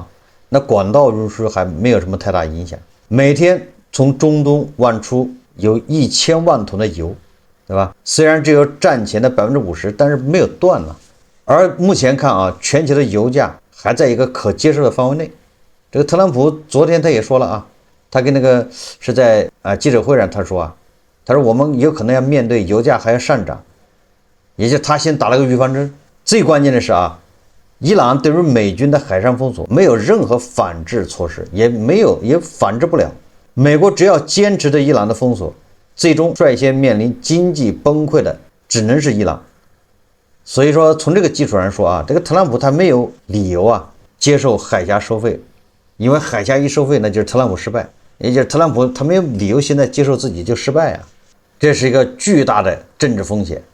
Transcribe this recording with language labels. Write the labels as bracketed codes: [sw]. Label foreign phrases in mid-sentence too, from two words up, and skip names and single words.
[zh] 那管道運輸還沒有什麼太大影響，每天從中東往出有1000萬桶的油，對吧？雖然只有戰前的50%，但是沒有斷了。而目前看啊，全球的油價還在一個可接受的範圍內。這個特朗普昨天他也說了啊，他跟那個是在記者會上他說啊， 他說我們有可能要面對油價還要上漲，也就是他先打了個預防針。最關鍵的是啊，伊朗对于美軍的海上封鎖沒有任何反制措施，也反制不了。美國只要堅持對伊朗的封鎖，最終率先面臨經濟崩潰的只能是伊朗。所以說從這個基礎上說啊，這個特朗普他沒有理由啊接受海峽收費，因為海峽一收費那就是特朗普失敗，也就是特朗普他沒有理由現在接受自己就失敗啊，這是一個巨大的政治風險。